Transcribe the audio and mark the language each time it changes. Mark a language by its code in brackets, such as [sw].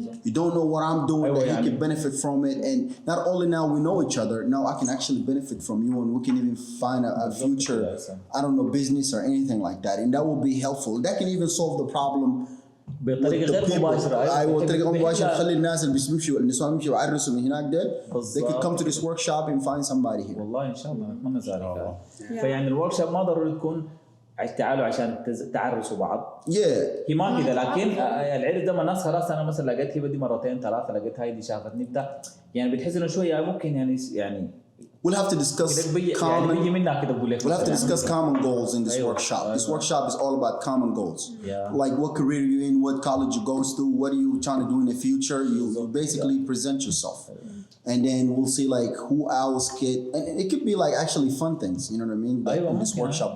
[en] You don't know what I'm doing that he could benefit from it, and not only now we know each other, now I can actually benefit from you, and we can even find a future, I don't know, business or anything like that, and that will be helpful. That can even solve the problem [ar] بطريقه غير مباشره. ايوه بطريقه مباشره تخلي الناس اللي بيمشوا النسوان يمشوا يعرسوا من هناك ده they could come to this workshop and find somebody here. والله ان شاء الله نتمنى ذلك. فيعني الورك شوب ما ضروري تكون تعالوا عشان تعرسوا بعض. [en] Yeah. [ar] هي ما كده، لكن العرس ده من الناس خلاص انا مثلا لقيت هبه دي مرتين ثلاثه، لقيت هاي دي شافتني بتاع، يعني بتحس انه شويه ممكن يعني [en] We'll have to discuss [ar] يعني بيجي منها كده بقول لك. [en] We'll have to discuss common goals in this [ar] أيوة. [en] workshop. This [ar] أيوة. [en] workshop is all about common goals. Yeah. Like what career you're in, what college you goes to, what are you trying to do in the future. You basically present yourself. And then we'll see like who else and it could be like actually fun things, you know what I mean? Like in this workshop.